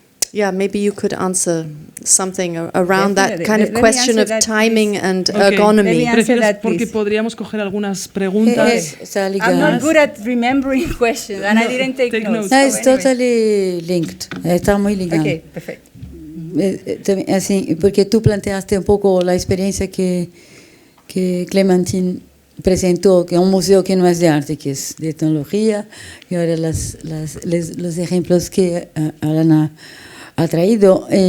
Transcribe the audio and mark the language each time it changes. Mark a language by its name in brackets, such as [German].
[English] Yeah, maybe you could answer something around that kind of question of timing and ergonomy. [Spanish] Porque podríamos coger algunas preguntas. [English] I'm not good at remembering questions, and I didn't take notes. No, it's totally linked. [Spanish] Está muy ligado. Okay, perfecto. Así, porque tú planteaste un poco la experiencia que Clementine presentó, que es un museo que no es de arte, que es de tecnología, y ahora los ejemplos que Alana ha traído.